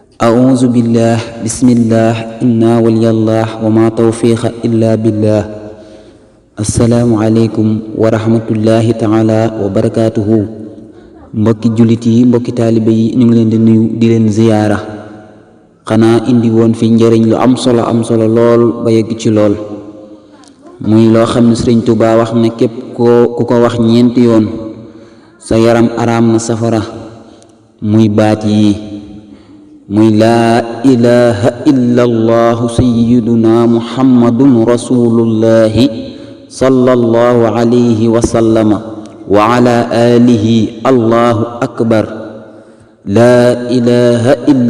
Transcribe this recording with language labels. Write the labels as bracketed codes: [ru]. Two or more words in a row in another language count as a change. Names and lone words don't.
[ar] أعوذ بالله بسم الله إنا ولي الله وما توفيق إلا بالله السلام عليكم ورحمة الله تعالى وبركاته [wo] mbokki jullit yi mbokki taalibe yi ñu ngi leen di nuyu di leen ziyaara xanaa indi woon fi njëriñ lu am solo lool ba yegg ci lool muy loo xam ne Sëriñ Tuubaa wax ne képp ku ko wax ñeenti yoon sa yaram araam na safara muy baat yi muy [ar] لا إله إلا الله سيدنا محمد رسول الله صلى الله عليه وسلم وعلى آله الله أكبر لا إله إلا